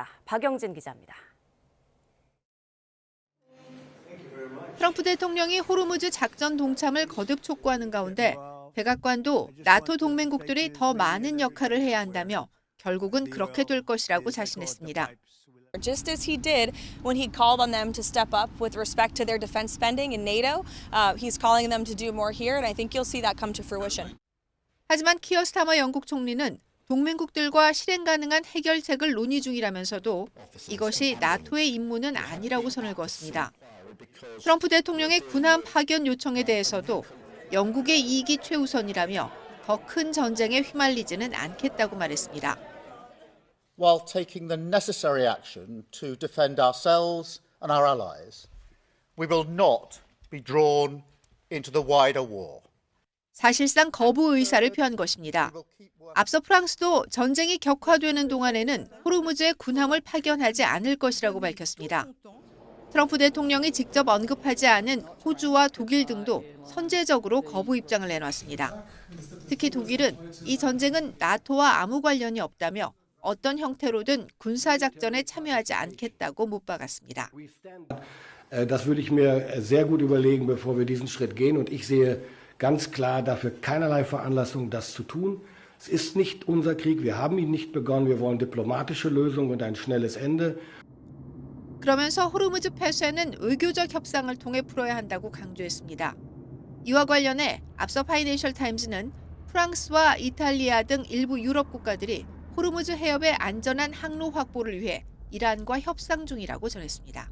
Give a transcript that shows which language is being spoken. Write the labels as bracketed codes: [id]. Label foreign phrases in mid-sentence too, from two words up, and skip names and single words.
[ko] 박영진 기자입니다. 트럼프 대통령이 호르무즈 작전 동참을 거듭 촉구하는 가운데 백악관도 나토 동맹국들이 더 많은 역할을 해야 한다며 결국은 그렇게 될 것이라고 자신했습니다. [en] Just as he did when he called on them to step up with respect to their defense spending in NATO, he's calling them to do more here, and I think you'll see that come to fruition. [ko] 하지만 키어 스타머 영국 총리는 동맹국들과 실행 가능한 해결책을 논의 중이라면서도 이것이 나토의 임무는 아니라고 선을 그었습니다. 트럼프 대통령의 군함 파견 요청에 대해서도 영국의 이익이 최우선이라며 더 큰 전쟁에 휘말리지는 않겠다고 말했습니다. [en] While taking the necessary action to defend ourselves and our allies, we will not be drawn into the wider war. [ko] 사실상 거부 의사를 표한 것입니다. 앞서 프랑스도 전쟁이 격화되는 동안에는 호르무즈에 군함을 파견하지 않을 것이라고 밝혔습니다. 트럼프 대통령이 직접 언급하지 않은 호주와 독일 등도 선제적으로 거부 입장을 내놨습니다. 특히 독일은 이 전쟁은 나토와 아무 관련이 없다며 어떤 형태로든 군사작전에 참여하지 않겠다고 못 박았습니다. [de] Das würde ich mir sehr gut überlegen, bevor wir diesen Schritt gehen. Und ich sehe ganz klar dafür keinerlei Veranlassung, das zu tun. Es ist nicht unser Krieg. Wir haben ihn nicht begonnen. Wir wollen diplomatische Lösungen und ein schnelles Ende. [ko] 그러면서 호르무즈 폐쇄는 외교적 협상을 통해 풀어야 한다고 강조했습니다. 이와 관련해 앞서 파이낸셜 타임즈는 프랑스와 이탈리아 등 일부 유럽 국가들이 호르무즈 해협의 안전한 항로 확보를 위해 이란과 협상 중이라고 전했습니다.